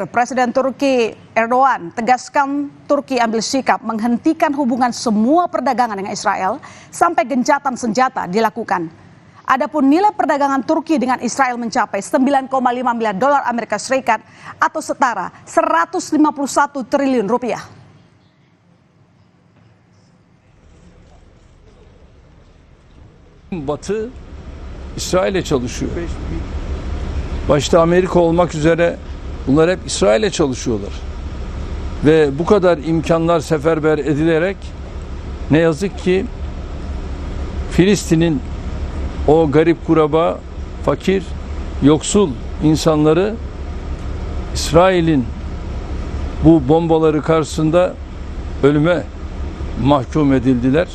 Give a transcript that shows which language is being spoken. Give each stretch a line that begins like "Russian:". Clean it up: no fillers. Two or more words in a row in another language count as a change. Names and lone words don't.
Indonesian: Presiden Turki Erdogan tegaskan Turki ambil sikap menghentikan hubungan semua perdagangan dengan Israel sampai gencatan senjata dilakukan. Adapun nilai perdagangan Turki dengan Israel mencapai 9,5 miliar dolar Amerika Serikat atau setara 151 triliun rupiah.
Turkish: Batı İsrail'e çalışıyor. Başta Amerika olmak üzere bunlar hep İsrail'e çalışıyorlar. Ve bu kadar imkanlar seferber edilerek ne yazık ki Filistin'in o garip kuraba, fakir, yoksul insanları İsrail'in bu bombaları karşısında ölüme mahkum edildiler.